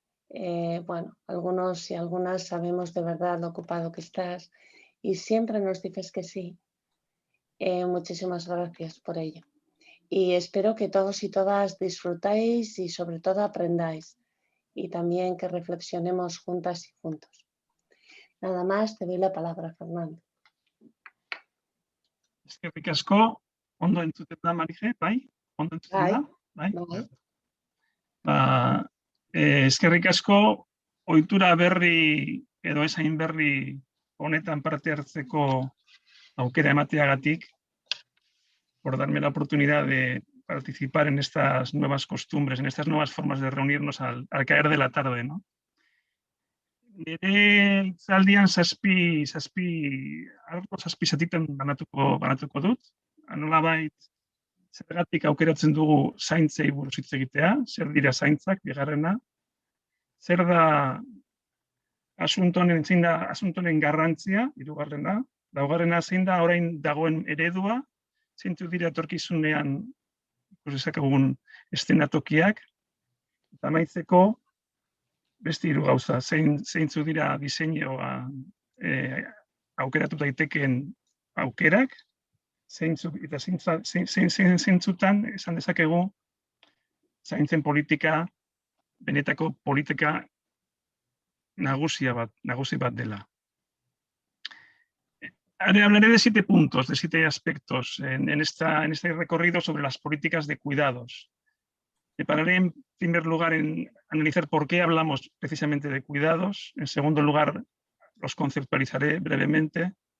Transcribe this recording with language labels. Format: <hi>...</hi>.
<es>Bueno, algunos y algunas sabemos de verdad lo ocupado que estás y siempre nos dices que sí. Muchísimas gracias por ello. Y espero que todos y todas disfrutáis y sobre todo aprendáis. Y también que reflexionemos juntas y juntos. Nada más, te doy la palabra, Fernando.</es> <eu>Eskerrik asko, ondo entzuten da, Marije, bai? Ondo entzuten da? Bai? Eskerrik asko, ohitura berri edo esain berri honetan parte hartzeko aukera emateagatik,</eu> <es>por darme la oportunidad de participar en estas nuevas costumbres, en estas nuevas formas de reunirnos al caer de la tarde, ¿no?</es> <eu>Nire itzaldian zazpi zatitan banatuko dut. Nolabait, zergatik aukeratzen dugu zaintzei buruz hitz egitea, zer dira zaintzak, bigarrena, zer da asunto honen garrantzia, hirugarrena, laugarrena zein da orain dagoen eredua, zeintzuk dira etorkizunean ikus dezakegun eszenatokiak, eta amaitzeko beste hiru gauza, zeintzuk dira diseinua aukeratu daitekeen aukerak, zeintzutan esan dezakegu zaintzen politika, benetako politika nagusi bat dela.</eu> <es>Hablaré de 7 puntos, de 7 aspectos en este recorrido sobre las políticas de cuidados. Me pararé en primer lugar en analizar por qué hablamos precisamente de cuidados. En segundo lugar, los conceptualizaré brevemente.</es>